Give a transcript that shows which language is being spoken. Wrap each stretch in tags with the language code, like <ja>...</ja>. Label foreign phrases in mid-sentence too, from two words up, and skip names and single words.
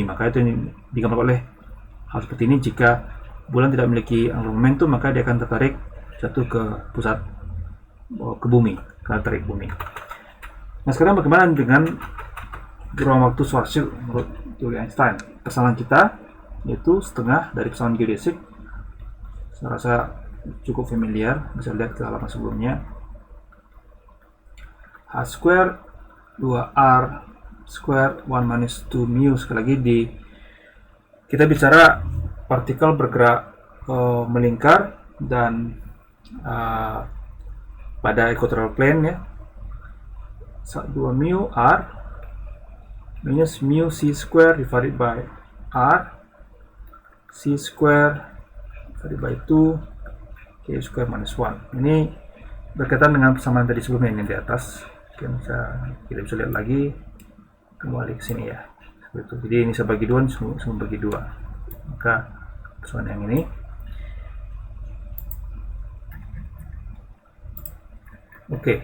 <id>Maka itu ini digambarkan oleh hal seperti ini. Jika bulan tidak memiliki</id> <en>angular momentum,</en> <id>maka dia akan tertarik jatuh ke pusat, ke bumi, karena tarik bumi. Nah, sekarang bagaimana dengan ruang waktu Schwarzschild menurut teori Einstein? Kesalahan kita yaitu setengah dari persamaan geodesik. Saya rasa cukup familiar, bisa lihat ke halaman sebelumnya.</id> <en>H square 2R square 1 minus 2 mu.</en> <id>Sekali lagi kita bicara partikel bergerak melingkar dan pada</id> <en>equatorial plane</en> <id>ya.</id> <en>2 mu R minus mu C square divided by R C square divided by 2 K square minus 1.</en> <id>Ini berkaitan dengan persamaan tadi sebelumnya ini di atas. Mungkin kita bisa lihat lagi kembali ke sini ya. Seperti itu. Jadi ini saya bagi 2, semua bagi 2. Maka persamaan yang ini. Oke.</id>